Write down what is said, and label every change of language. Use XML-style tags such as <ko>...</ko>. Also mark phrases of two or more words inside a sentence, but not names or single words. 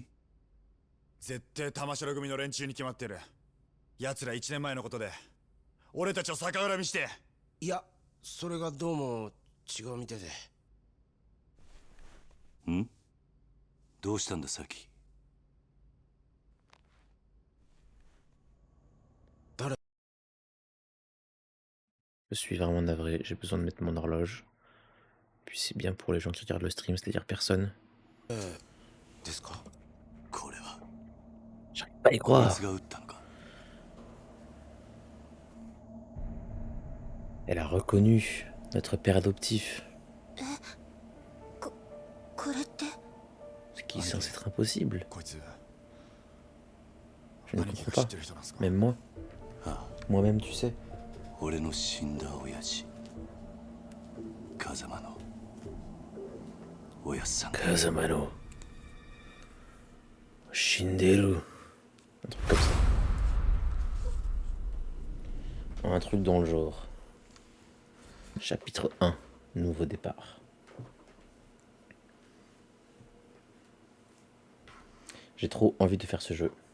<ja>絶対玉城組の連中に決まってる。奴ら1年前のことで俺たちを逆恨みしていや、それがどうも違うみたいで。ん？どうしたんだサキ？</ja> <fr>Je suis vraiment navré, j'ai besoin de mettre mon horloge. Puis c'est bien pour les gens qui regardent le stream, c'est-à-dire personne.</fr> <ja>ですか？これは</ja> <fr>J'arrive pas à y</fr> <ja>こい</ja> <fr>croire.</fr> <ja>つが撃ったのか？</ja> <fr>Elle a reconnu notre père adoptif.</fr> <ja>これって。</ja> <fr>Ce qui est censé être impossible.</fr> <ja>こいつ</ja> <fr>Je ne</fr> <ja>何か</ja> <fr>comprends</fr> <ja>知っ</ja> <fr>pas.</fr> <ja>てる人なんですか？</ja> <fr>Même moi.</fr> <ja>ああ、</ja> <fr>Moi-même, tu sais.</fr> <ja>俺の死んだ親父風間のおやっさん。風間の。死んでる.</ja> <fr>Un truc comme ça. Un truc dans le genre. Chapitre 1. Nouveau départ. J'ai trop envie de faire ce jeu.</fr>